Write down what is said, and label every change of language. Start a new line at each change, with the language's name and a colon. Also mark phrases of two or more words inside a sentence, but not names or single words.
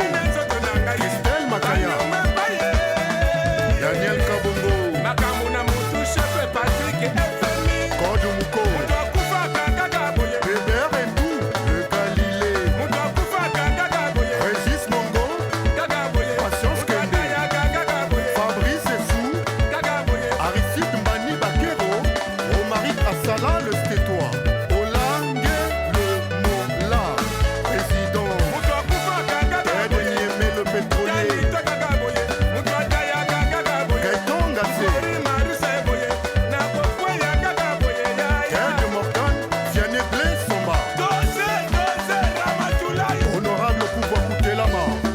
French: Christelle Makaya. Daniel Kabongo. Kodou Mouko. Bébert Ebou. Le Galilée. Régis Mongo. Patience Kende. Fabrice Essou. Aristide Mbani Bakero. Romaric Assala, le Stétois. Olangue le Mola. Président. Ted Niémé, le pétrolier. Gaëtan Gassé. Ted Morgan. Vianney Blé Somba. Honorable pouvoir coûter la main.